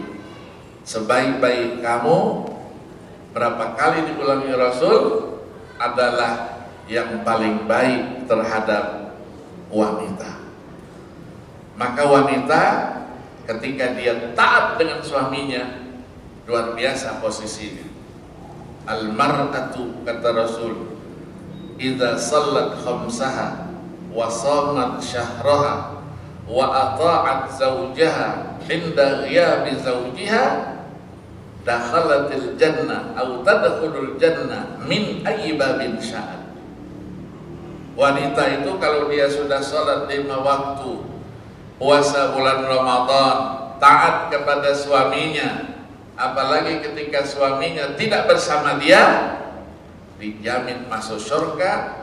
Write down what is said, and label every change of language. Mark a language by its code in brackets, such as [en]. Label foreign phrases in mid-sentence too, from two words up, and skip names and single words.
[id] Sebaik-baik kamu, berapa kali diulangi Rasul, adalah yang paling baik terhadap wanita. Maka wanita ketika dia taat dengan suaminya, luar biasa posisinya. [ar] المرأة, [id] kata Rasul, [ar] إذا صلت خمسها وصامت شهرها وأطاعت زوجها عند غياب زوجها دخلت الجنة أو تدخل الجنة من أي باب شاءت. [id] Wanita itu kalau dia sudah salat 5 waktu, puasa bulan Ramadan, taat kepada suaminya, apalagi ketika suaminya tidak bersama dia, dijamin masuk surga.